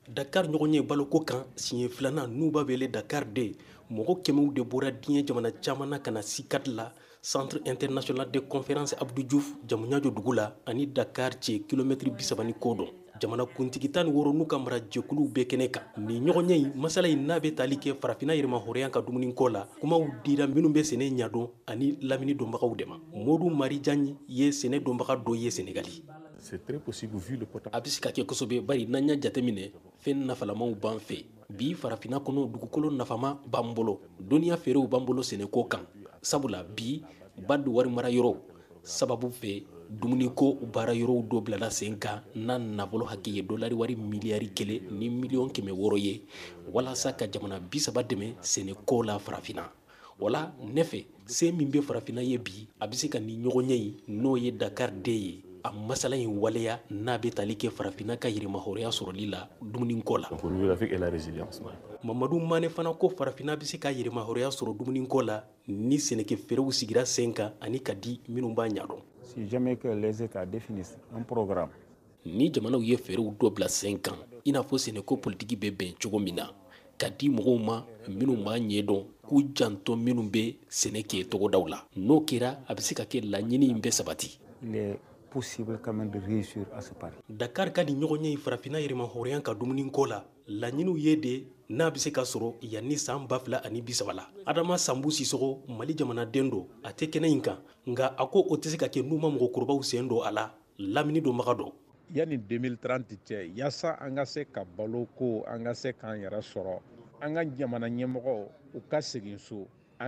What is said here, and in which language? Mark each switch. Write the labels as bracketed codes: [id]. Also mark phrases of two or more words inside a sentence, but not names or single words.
[bm] Dakar ɲɔgɔn ye baloko kan siɲɛ filanan n'u b'a wele Dakar de mɔgɔ kɛmɛw de bɔra diɲɛ jamana caman na ka na CICAD la Centre International de Conférence Abdou Diouf Jamuɲajo dugu la ani Dakar cɛ kilomètre 30 ni kɔ dɔn. Jamana kuntigi 16 n'u ka mara jɛkuluw bɛɛ kɛnɛ kan. Ni ɲɔgɔnye in masala in n'a bɛ tali kɛ farafinna yɛrɛmahɔrɔnya ka dumuni ko la kumaw dira minnu bɛ sɛnɛ ɲɛdɔn ani lamini dɔnbagaw de ma. Modu Marijan ye sɛnɛ dɔnbaga dɔ ye Senegali. [fr] C'est très possible vu le potentiel. [bm] A bɛ se ka kɛ kosɛbɛ bari n'an y'a jateminɛ fɛn nafalamaw b'an fɛ bi farafinna kɔnɔ dugukolo nafama b'an bolo dɔnniya feerew b'an bolo sɛnɛko kan sabula bi ba don wari mara yɔrɔ sababu fɛ dumuniko baara yɔrɔw dɔ bilala sen kan n'a nafolo hakɛ ye dolari wari miliyari 1 ni miliyɔn 600 ye walasa ka jamana 30 dɛmɛ sɛnɛko la farafinna wala ne fɛ se min bɛ farafinna ye bi a bɛ se ka ni ɲɔgɔnye in n'o ye Dakar de ye a masala in waleya n'a bɛ tali kɛ farafinna ka yɛrɛmahɔrɔnya sɔrɔli la dumuniko la. [fr] Pour lui, avec la résilience. [bm] Mamadou Mané fana ko farafinna bɛ se ka yɛrɛmahɔrɔnya sɔrɔ dumuniko la ni sɛnɛkɛ feerew sigira sen kan ani ka di minnu b'a ɲɛdɔn. [fr] Si jamais que les États définissent un programme. [bm] Ni jamanaw ye feerew dɔ bila sen kan i n'a fɔ sɛnɛko politiki bɛ bɛn cogo min na ka di mɔgɔw ma minnu b'a ɲɛdɔn k'u janto minnu bɛ sɛnɛ kɛ togodaw la n'o kɛra a bɛ se ka kɛ laɲini in bɛ sabati. [fr] Il est possible quand même de réussir à ce pari. [bm] Dakar ka di ɲɔgɔnye farafinna yɛrɛmahɔrɔnya ka dumuniko la laɲiniw ye de n'a bɛ se ka sɔrɔ yanni san 2030 la. Adama Sambu Sisoko Mali jamanaden don a tɛ kɛnɛ in kan nka a ko o tɛ se ka kɛ n'u ma mɔgɔkɔrɔbaw sen don a la lamini dɔnbaga dɔ. Yani 2030 cɛ yasa an ka se ka balo ko an ka se k'an yɛrɛ sɔrɔ an ka jamana ɲɛmɔgɔw u ka segin so an